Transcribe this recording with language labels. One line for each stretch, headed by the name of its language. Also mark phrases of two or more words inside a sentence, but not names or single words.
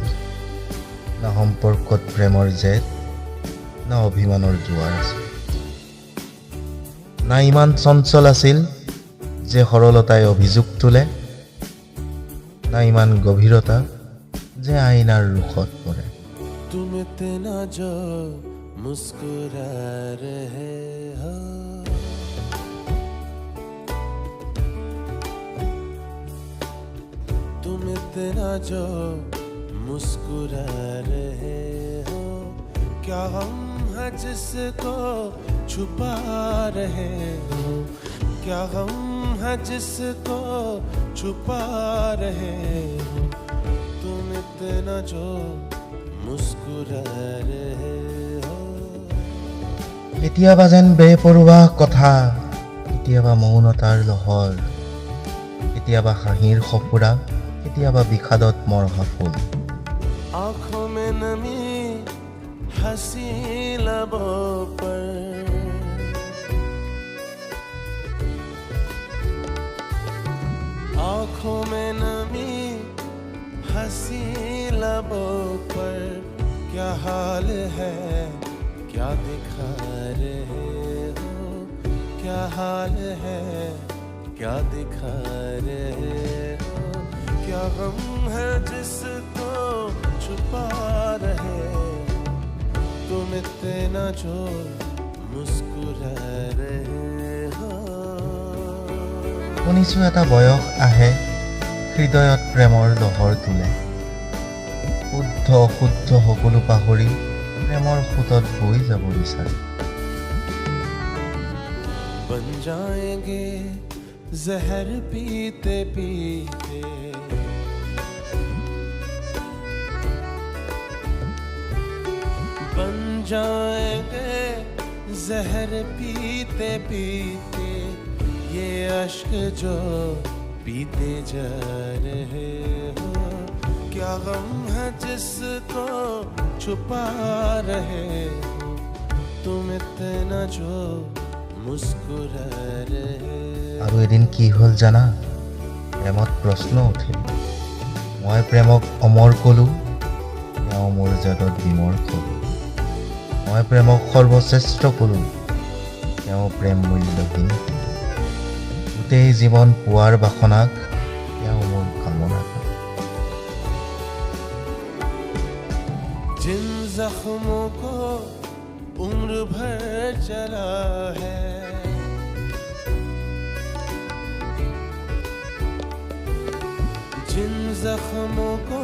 Assamese: না সম্পৰ্কত প্ৰেমৰ জেদ, না অভিমানৰ জোৱাৰ আছিল। না ইমান চঞ্চল আছিল যে সৰলতাই অভিযোগ তোলে, না ইমান গভীৰতা যে আইনাৰ ৰুখত পৰে।
Hindi: तुम इतना जो मुस्कुरा रहे हो, तुम इतना जो मुस्कुरा रहे हो, क्या हम है जिसको छुपा रहे हो, क्या हम है जिसको छुपा रहे हो, तुम इतना जो मुस्कुरा रहे हो।
Assamese: কেতিয়াবা যেন বেপৰোৱা কথা, কেতিয়াবা মৌনতাৰ লহৰ, কেতিয়াবা হাঁহিৰ সফুৰা, কেতিয়াবা বিষাদত মৰহা ফুল।
Hindi: आँखों में नमी हंसी लबों पर, आँखों में नमी हंसी लबों पर, क्या हाल है क्या दिखा रहे हो, क्या हाल है क्या दिखा रहे हो, क्या गम है जिसको छुपा रहे हो, तुम इतना जो मुस्कुरा रहे हो।
Assamese: শুনিছোঁ এটা বয়স আহে, হৃদয়ত প্ৰেমৰ লহৰ তোলে। শুদ্ধ অশুদ্ধ সকলো পাহৰি প্ৰেমৰ সোঁতত বৈ যাব বিচাৰে।
Hindi: बन जाएंगे जहर पीते पीते, बन जाएंगे जहर पीते पीते, ये अश्क जो पीते जा रहे हो, क्या गम है जिसको छुपा रहे हो, तुम इतना जो मुस्कुरा रहे हो।
Assamese: আৰু এদিন কি হ'ল জানা? প্ৰেমত প্ৰশ্ন উঠিল। মই প্ৰেমক অমৰ ক'লোঁ, তেওঁ মোৰ জাগত বিমৰ্ষ। মই প্ৰেমক সৰ্বশ্ৰেষ্ঠ ক'লোঁ, তেওঁ প্ৰেম মূল্যহীন। গোটেই জীৱন পোৱাৰ বাসনাক তেওঁ মোৰ কামনা কৰে।
Hindi: जिन जख्मों को उम्र भर चला है, जिन जख्मों को